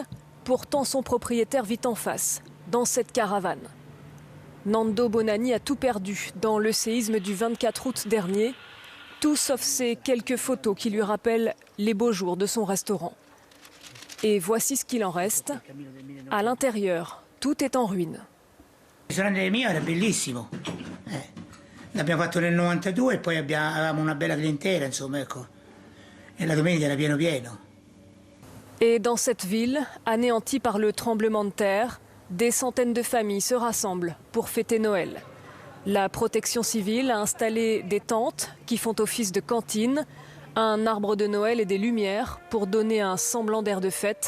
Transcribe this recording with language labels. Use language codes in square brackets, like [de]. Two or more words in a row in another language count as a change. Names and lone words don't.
[fr] Pourtant, son propriétaire vit en face, dans cette caravane. Nando Bonanni a tout perdu dans le séisme du 24 août dernier. Tout sauf ces quelques photos qui lui rappellent les beaux jours de son restaurant. Et voici ce qu'il en reste. À l'intérieur, tout est en ruine. [it] Il ristorante del mio era bellissimo. L'abbiamo fatto nel 92 e poi avevamo una bella clientela, insomma, ecco. E la domenica era pieno pieno. [fr] Et dans cette ville, anéantie par le tremblement de terre, des centaines de familles se rassemblent pour fêter Noël. La protection civile a installé des tentes qui font office de cantine, un arbre de Noël et des lumières pour donner un semblant d'air de fête.